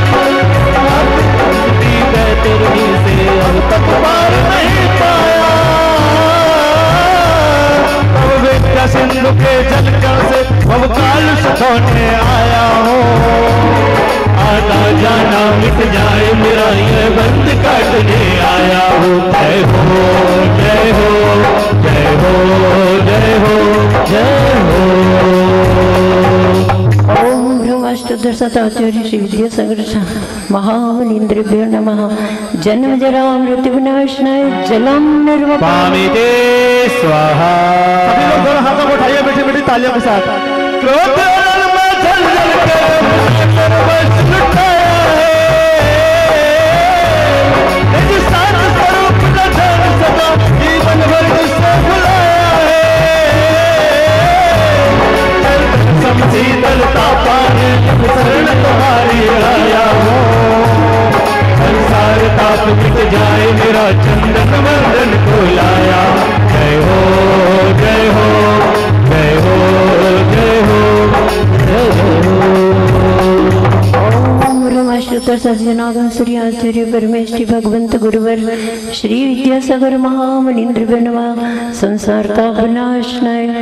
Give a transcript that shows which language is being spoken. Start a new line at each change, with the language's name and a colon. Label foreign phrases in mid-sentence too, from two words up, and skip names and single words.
Hindi: से अब तक पार नहीं पाया। अश्रु के जलकर से भवकाल सतोने आया हो। आना जाना मिट जाए मेरा ये बंद काटने आया हो। जय हो जय हो जय हो जय हो जय हो।
Sanskrit: ओम ब्रह्माष्टोत्तरशताचार्य श्री विद्यासागर महामुनीन्द्रेभ्यो नमः। जन्म जरा मृत्यु विनाशनाय जलम निर्वापमिते स्वाहा।
Hindi: सभी लोग दोनों हाथों को उठाइए मीठी मीठी तालियों के साथ। क्रोध में जल जल कर बस लुटाया है, निज सात स्वरूप का ध्यान सदा जीवन भर जिससे बुलाया है। समशीतलता पाने शरण तुम्हारी आया हो। संसार ताप मिट जाए मेरा चंदन वंदन को लाया। जय हो जय हो जय हो जय हो जय हो।
Sanskrit: ओम ब्रह्माष्टोत्तर सज्जनागम सूर्य आचार्य परमेष्टि भगवंत गुरुवर श्री विद्यासागर महामुनीन्द्र नमः। संसार ताप विनाशनाय